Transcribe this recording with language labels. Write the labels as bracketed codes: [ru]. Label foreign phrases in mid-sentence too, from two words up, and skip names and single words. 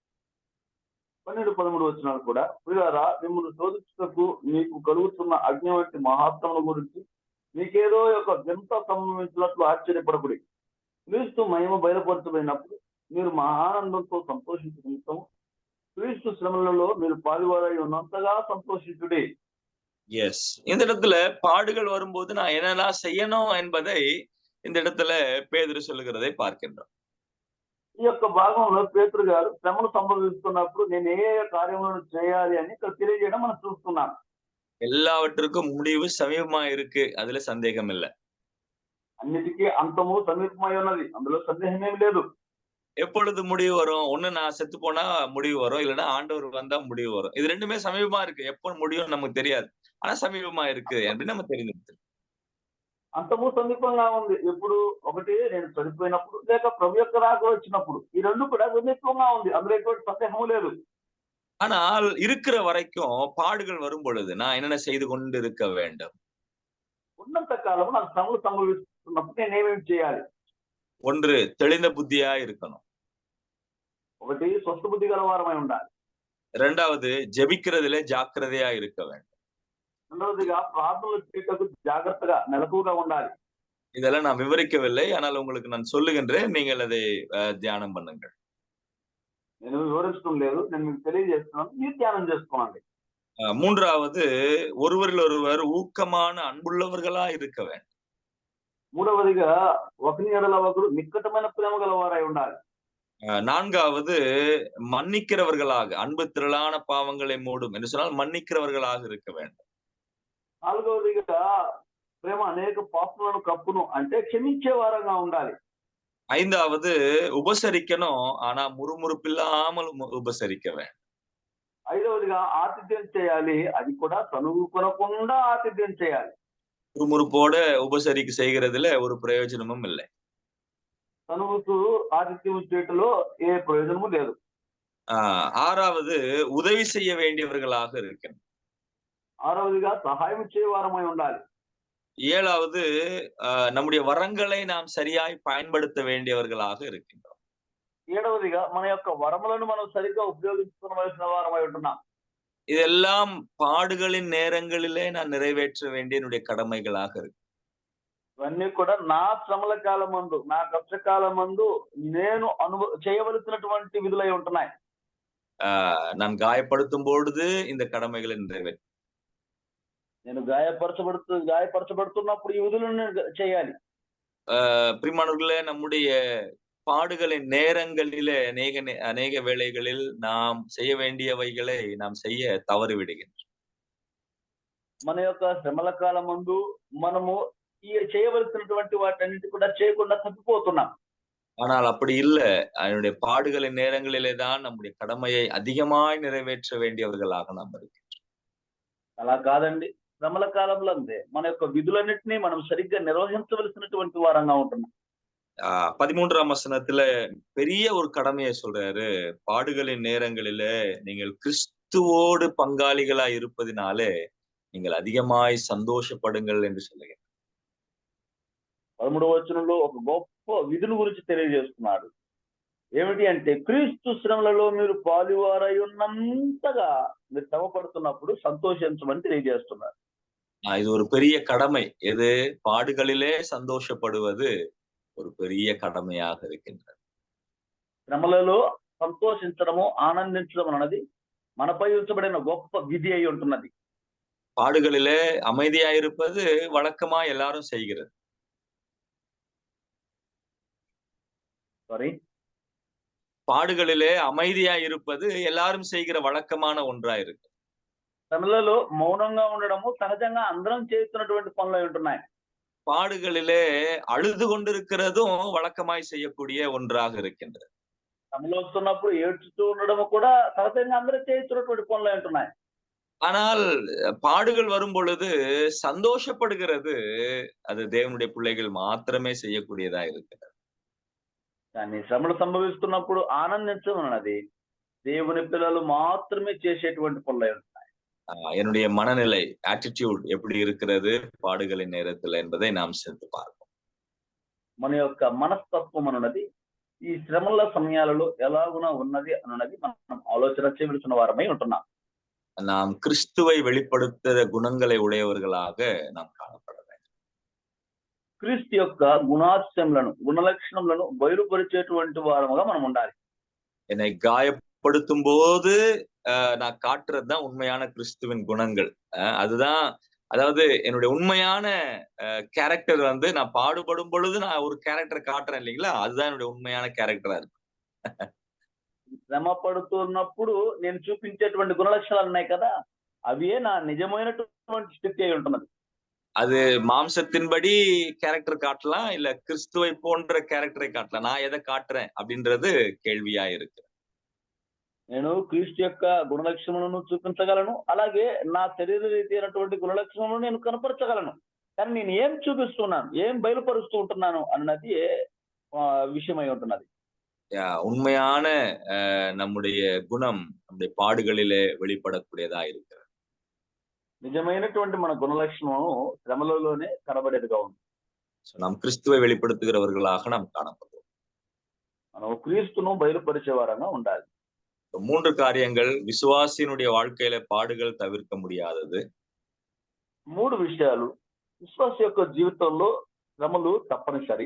[te] 12-13 వచనాలు కూడా, ప్రియులారా మిమ్మల్ని శోధించుటకు మీకు కలుగుతున్న అగ్ని వంటి మహాత్మల గురించి మీకేదో ఒక వింత సంభవించినట్లు ఆశ్చర్యపడకుడి. క్రీస్తు మహిమ బయలుపరచబడినప్పుడు మీరు మహానందంతో సంతోషించడం, క్రీస్తు శ్రమలలో మీరు పాలువారై ఉన్నంతగా సంతోஷிச்சுடே. [ta] எஸ், இந்த இடத்துல பாடுகள் வரும்போது நான் என்னெல்லாம் செய்யணும் என்பதை இந்த இடத்துல பேதுரு சொல்லுகிறதை பார்க்கின்றோம். [te] ఈ యొక్క భాగంలో పేతురు గారు శ్రమలు సంభవిస్తున్నప్పుడు నేను ఏ కార్యములను చేయాలి అని ఇక్కడ తెలియజేయడం మనం చూస్తున్నాం. [ta] எல்லாவற்றுக்கும் முடிவு சமீபமா இருக்கு, அதுல சந்தேகம் இல்லை. అన్నిటికీ అంతము సమీపమై ఉన్నది, అందులో సందేహం ఏమి లేదు. எப்பொழுது முடிவு வரும்? ஒண்ணு நான் செத்து போனா முடிவு வரும், இல்லைன்னா ஆண்டவர் வந்தா முடிவு வரும். இது ரெண்டுமே சமீபமா இருக்கு. எப்போ முடியும் நமக்கு தெரியாது, ஆனா சமீபமா இருக்கு அப்படின்னு நம்ம தெரிஞ்சுக்கிட்டு. [te] అంతము సమీపంగా ఉంది. ఎప్పుడు? ఒకటి నేను చనిపోయినప్పుడు, లేక ప్రభు యొక్క రాక వచ్చినప్పుడు. ఈ రెండు కూడా సమీపంగా ఉంది, అందులో ఎటువంటి సందేహం లేదు. [ta] ஆனால் இருக்கிற வரைக்கும் பாடுகள் வரும் பொழுது நான் என்னென்ன செய்து கொண்டு இருக்க வேண்டும்? [te] ఉన్నంత కాలం నాకు శ్రమలు సంభవిస్తున్నప్పుడు నేను ఏమేమి చేయాలి? [ta] ஒன்று, தெளிந்த புத்தியா இருக்கணும். [te] ఒకటి, స్వస్థ బుద్ధి గలవారమై ఉండాలి. [ta] இரண்டாவது, ஜெபிக்கிறதுல ஜாக்கிரதையா இருக்க வேண்டும். [te] రెండవదిగా ప్రార్థనలు చేయటకు జాగ్రత్తగా మెలకువగా ఉండాలి. [ta] இதெல்லாம் நான் விவரிக்கவில்லை, ஆனால் உங்களுக்கு நான் சொல்லுகின்றேன், நீங்கள் அதை தியானம் பண்ணுங்கள். [te] నేను వివరించడం లేదు, నేను మీకు తెలియజేస్తున్నాను, మీరు ధ్యానం చేసుకోండి. [ta] மூன்றாவது, ஒருவரில் ஒருவர் ஊக்கமான அன்புள்ளவர்களா இருக்க வேண்டும். [te] మూడవదిగా ఒకరి ఎడల ఒకరు నిక్కటమైన ప్రేమ గలవారై ఉండాలి. [ta] நான்காவது, மன்னிக்கிறவர்களாக, அன்பு திரளான பாவங்களை மூடும் என்று சொன்னால் மன்னிக்கிறவர்களாக இருக்க வேண்டும். [te] నాలుగవదిగా ప్రేమ అనేక పాపములను కప్పును అంటే క్షమించే వారంగా ఉండాలి. [ta] ஐந்தாவது, உபசரிக்கணும், ஆனா முறுமுறுப்பில்லாமல் உபசரிக்க வேண்டும். [te] ఐదవదిగా ఆతిథ్యం చేయాలి, అది కూడా తనువు కొనకుండా ఆతిథ్యం చేయాలి. [ta] முறுமுறுப்போட செய்கிறதுல ஒரு பிரயோஜனமும் இல்லை. [te] తనువుకు ఆతిథ్యం చేయటంలో ఏ ప్రయోజనము లేదు. [ta] ஆறாவது, உதவி செய்ய வேண்டியவர்களாக இருக்கணும். [te] ఆరవదిగా సహాయం చేయవారమై ఉండాలి. [ta] ஏழாவது, நம்முடைய வரங்களை நாம் சரியாய் பயன்படுத்த வேண்டியவர்களாக இருக்கின்றோம். [te] ఏడవదిగా మన యొక్క వరములను మనం సరిగ్గా ఉపయోగించుకోవలసిన వారమై ఉంటున్నాం. [ta] இதெல்லாம் பாடுகளின் நேரங்களிலே நான் நிறைவேற்ற வேண்டிய என்னுடைய கடமைகளாக இருக்கு. [te] ఇవన్నీ కూడా నా శ్రమల కాలమందు, నా కష్టకాలమందు నేను చేయవలసినటువంటి విధులై ఉంటున్నాయి. [ta] நான் காயப்படுத்தும் பொழுது இந்த கடமைகளை நிறைவேற்ற, [te] నేను గాయపరచబడుతున్నప్పుడు ఈ విధులను చేయాలి. [ta] பிரியமானவர்களே, நம்முடைய பாடுகளின் நேரங்களிலே அநேக வேளைகளில் நாம் செய்ய வேண்டியவைகளை நாம் செய்ய தவறி விடுகின்றோம். [te] మన యొక్క శ్రమల కాలమందు మనము చేయవలసినటువంటి వాటన్నిటి కూడా చేయకుండా తప్పిపోతున్నాం. [ta] ஆனால் அப்படி இல்லை. அதனுடைய பாடுகளின் நேரங்களிலே தான் நம்முடைய கடமையை அதிகமாய் நிறைவேற்ற வேண்டியவர்களாக நாம் இருக்கின்றோம். [te] అలా కాదండి, శ్రమల కాలంలో అంతే మన యొక్క విధులన్నింటినీ మనం సరిగ్గా నిర్వహించవలసినటువంటి వారంగా ఉంటున్నాం. [ta] 13ஆம் வசனத்துல பெரிய ஒரு கடமையை சொல்றாரு. பாடுகளின் நேரங்களில நீங்கள் கிறிஸ்துவோடு பங்காளிகளா இருப்பதினாலே நீங்கள் அதிகமாய் சந்தோஷப்படுங்கள் என்று சொல்லுகிறார். [te] 13వ వచనంలో ఒక గొప్ప విధుల గురించి తెలియజేస్తున్నాడు. ఏమిటి అంటే, క్రీస్తు శ్రమలలో మీరు పాలువారై ఉన్నంతగా మీరు శ్రమ పడుతున్నప్పుడు సంతోషించమని తెలియజేస్తున్నారు. [ta] இது ஒரு பெரிய கடமை. எது? பாடுகளிலே சந்தோஷப்படுவது ஒரு பெரிய கடமையாக இருக்கின்றது. [te] శ్రమలలో సంతోషించడము, ఆనందించడం అన్నది మనపై ఉంచబడిన గొప్ప విధి అయి ఉంటున్నది. [ta] பாடுகளிலே அமைதியா இருப்பது வழக்கமா எல்லாரும் செய்கிறது. பாடுகளிலே அமைதியா இருப்பது எல்லாரும் செய்கிற வழக்கமான ஒன்றா இருக்கு. [te] శ్రమలలో మౌనంగా ఉండడము సహజంగా అందరం చేస్తున్నటువంటి పనులు అయి ఉంటున్నాయి. [ta] பாடுகளிலே அழுது கொண்டிருக்கிறதும் வழக்கமாய் செய்யக்கூடிய ஒன்றாக இருக்கின்றது. [te] శ్రమలు వస్తున్నప్పుడు ఏడ్చుతూ ఉండడము కూడా సహజంగా అందరూ చేస్తున్నటువంటి పనులు అయి ఉంటున్నాయి. [ta] ஆனால் பாடுகள் வரும் பொழுது சந்தோஷப்படுகிறது அது தேவனுடைய பிள்ளைகள் மாத்திரமே செய்யக்கூடியதா இருக்கிறது. [te] కానీ శ్రమలు సంభవిస్తున్నప్పుడు ఆనందించడం అన్నది దేవుని పిల్లలు మాత్రమే చేసేటువంటి పనులు అయి ఉంటున్నాయి. [ta] என்னுடைய மனநிலை, ஆட்டிடியூட் எப்படி இருக்கிறது பாடுகளின் நேரத்துல என்பதை நாம் சேர்த்து பார்ப்போம். [te] మన యొక్క మనస్తత్వం అన్నది ఈ శ్రమల సమయాలలో ఎలాగున ఉన్నది అన్నది మనం ఆలోచన చేయవలసిన వారమై ఉంటున్నాం. [ta] நாம் கிறிஸ்துவை வெளிப்படுத்துகிற குணங்களை உடையவர்களாக நாம் காணப்பட வேண்டும். [te] క్రీస్తు యొక్క గుణాశయములను గుణలక్షణములను బయలుపరిచేటువంటి వారముగా మనం ఉండాలి. [ta] என்னை காயப்படுத்தும் போது நான் காட்டுறதுதான் உண்மையான கிறிஸ்துவின் குணங்கள். அதுதான், அதாவது என்னுடைய உண்மையான கேரக்டர் வந்து நான் பாடுபடும் பொழுது நான் ஒரு கேரக்டர் காட்டுறேன் இல்லைங்களா, அதுதான் என்னுடைய உண்மையான கேரக்டரா இருக்கு. [te] శ్రమ పడుతున్నప్పుడు నేను చూపించేటువంటి గుణలక్షణాలు ఉన్నాయి కదా, అవే నా నిజమైనటువంటి స్థితి అయి ఉంటున్నది. [ta] அது மாம்சத்தின்படி கேரக்டர் காட்டலாம், இல்ல கிறிஸ்துவை போன்ற கேரக்டரை காட்டலாம். நான் எதை காட்டுறேன் அப்படின்றது கேள்வியா இருக்கு. [te] నేను క్రీస్తు యొక్క గుణలక్షణములను చూపించగలను, అలాగే నా శరీర రీతి అయినటువంటి గుణలక్షణములను నేను కనపరచగలను. కానీ నేను ఏం చూపిస్తున్నాను, ఏం బయలుపరుస్తూ ఉంటున్నాను అన్నది విషయమై ఉంటున్నది. [ta] உண்மையான நம்முடைய குணம் நம்முடைய பாடுகளிலே வெளிப்படக்கூடியதா இருக்கிறது. [te] నిజమైనటువంటి మన గుణలక్షణం శ్రమలలోనే కనబడేదిగా ఉంది. [ta] நாம் கிறிஸ்துவை வெளிப்படுத்துகிறவர்களாக நாம் காணப்படுவோம். [te] మనం క్రీస్తును బయలుపరిచే వారంగా ఉండాలి. [ta] 3 காரியங்கள் விசுவாசியினுடைய வாழ்க்கையில பாடுகள் தவிர்க்க முடியாதது. [te] 3 విషయాలు విశ్వాస యొక్క జీవితంలో శ్రమలు తప్పనిసరి.